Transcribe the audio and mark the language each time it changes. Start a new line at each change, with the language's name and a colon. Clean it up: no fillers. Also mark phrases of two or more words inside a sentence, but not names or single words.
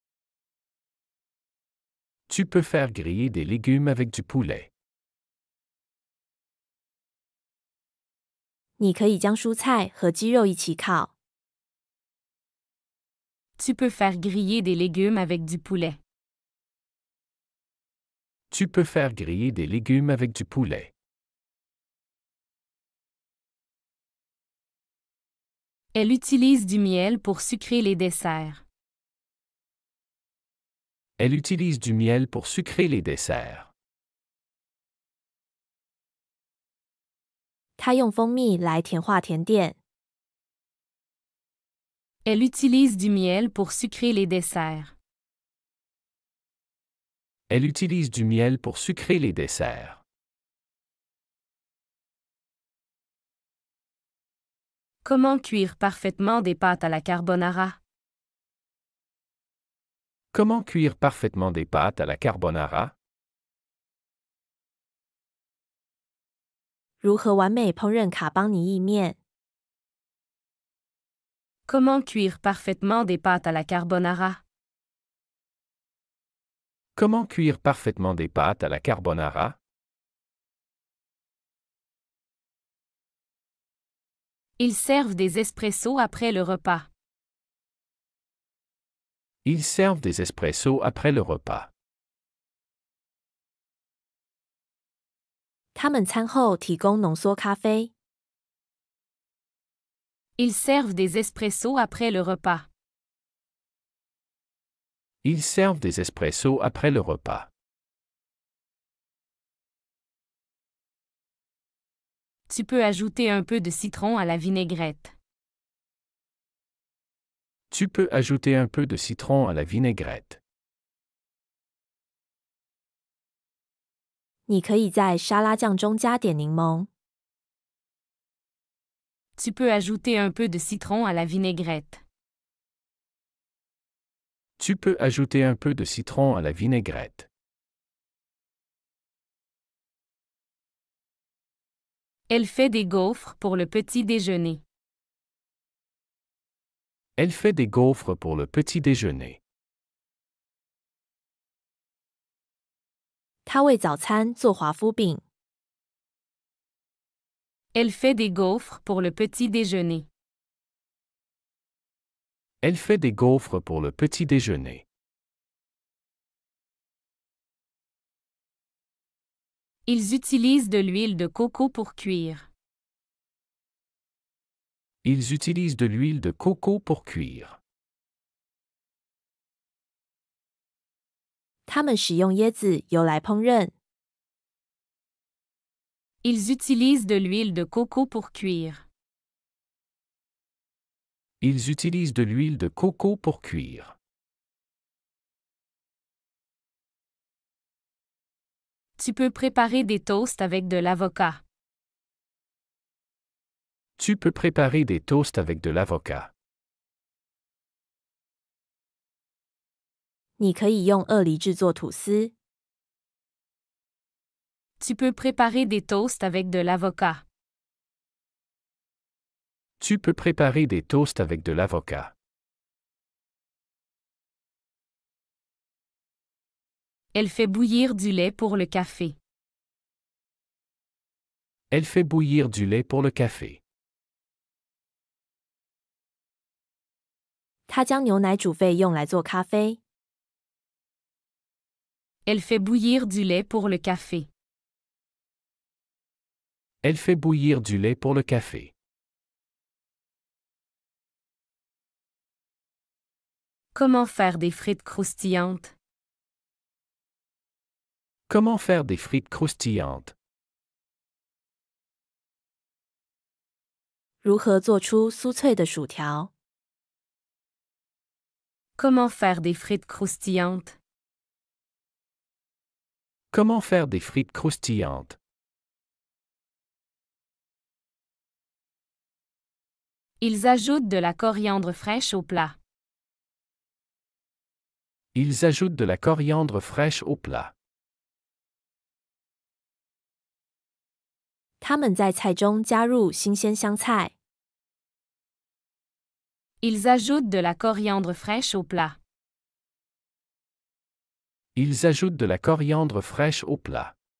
French: Tu peux faire griller des légumes avec du poulet.
Chinese: 你可以将蔬菜和鸡肉一起烤。
French: Tu peux faire griller des légumes avec du poulet. Tu peux faire griller des légumes avec du poulet. Elle utilise du miel pour sucrer les desserts. Elle utilise du miel pour sucrer les desserts.
Chinese: 他用蜂蜜来甜化甜点。
French: Elle utilise du miel pour sucrer les desserts. Elle utilise du miel pour sucrer les desserts. Comment cuire parfaitement des pâtes à la carbonara? Comment cuire parfaitement des pâtes à la carbonara?
Chinese: 如何完美烹饪卡邦尼意面？
French: Comment cuire parfaitement des pâtes à la carbonara? Comment cuire parfaitement des pâtes à la carbonara? Ils servent des espressos après le repas. Ils servent des espressos après le repas.
Chinese: 他们餐后提供浓缩咖啡。
French: Ils servent des espressos après le repas. Ils servent des espressos après le repas. Tu peux ajouter un peu de citron à la vinaigrette. Tu peux ajouter un peu de citron à la vinaigrette.
Chinese: 你可以在沙拉酱中加点柠檬。
French: Tu peux ajouter un peu de citron à la vinaigrette. Tu peux ajouter un peu de citron à la vinaigrette. Elle fait des gaufres pour le petit déjeuner. Elle fait des gaufres pour le petit déjeuner.
Chinese: 她为早餐做华夫饼。
French: Elle fait des gaufres pour le petit déjeuner. Elle fait des gaufres pour le petit déjeuner. Ils utilisent de l'huile de coco pour cuire. Ils utilisent de l'huile de coco pour cuire.
Chinese: 他们使用椰子油来烹饪。
French: Ils utilisent de l'huile de coco pour cuire. Ils utilisent de l'huile de coco pour cuire. Tu peux préparer des toasts avec de l'avocat. Tu peux préparer des toasts avec de l'avocat.
Chinese: 你可以用鳄梨制作吐司。
French: Tu peux préparer des toasts avec de l'avocat. Tu peux préparer des toasts avec de l'avocat. Elle fait bouillir du lait pour le café. Elle fait bouillir du lait pour le café.
Chinese: 她将牛奶煮沸用来做咖啡。
French: Elle fait bouillir du lait pour le café. Elle fait bouillir du lait pour le café. Comment faire des frites croustillantes? Comment faire des frites croustillantes?
Chinese: 如何做出酥脆的薯条？
French: Comment faire des frites croustillantes? Comment faire des frites croustillantes? Ils ajoutent de la coriandre fraîche au plat. Ils ajoutent de la coriandre fraîche au plat.
Chinese: 他们在菜中加入新鲜香菜。
French: Ils ajoutent de la coriandre fraîche au plat. Ils ajoutent de la coriandre fraîche au plat.